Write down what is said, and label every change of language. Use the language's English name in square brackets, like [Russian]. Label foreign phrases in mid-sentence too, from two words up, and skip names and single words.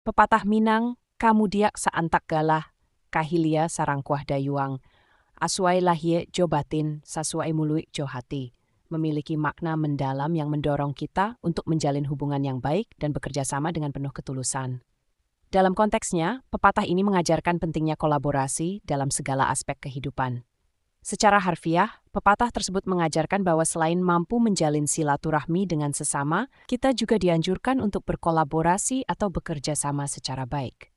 [Minangkabau] Pepatah Minang, kamudiak saantak galah, kahilia sarangkuah dayuang, asuai lahie jo batin, sasuai muluik jo hati, [Indonesian] memiliki makna mendalam yang mendorong kita untuk menjalin hubungan yang baik dan bekerja sama dengan penuh ketulusan. Dalam konteksnya, pepatah ini mengajarkan pentingnya kolaborasi dalam segala aspek kehidupan. Secara harfiah, pepatah tersebut mengajarkan bahwa selain mampu menjalin silaturahmi dengan sesama, kita juga dianjurkan untuk berkolaborasi atau bekerja sama secara baik.